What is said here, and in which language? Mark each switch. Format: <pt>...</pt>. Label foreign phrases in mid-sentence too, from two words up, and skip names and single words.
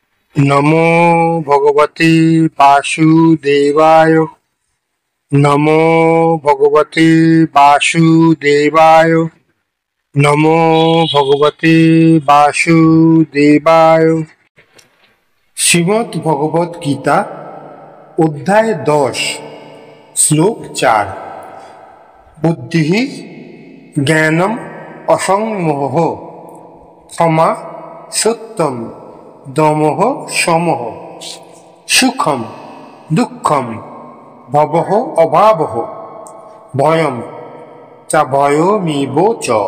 <sa>নমো ভগবতে বাসুদেবায়। নমো ভগবতে বাসুদেবায়। নমো ভগবতে বাসুদেবায়।</sa> <bn>শ্রীমদ্ ভগবদ গীতা অধ্যায় 10 শ্লোক 4।</bn> <sa>বুদ্ধি জ্ঞানম অসংমোহ ক্ষমা সত্যম দমঃ সমঃ সুখম দুঃখম ভবঃ অভাবঃ ভয়ম চ ভয়মিব চ।</sa>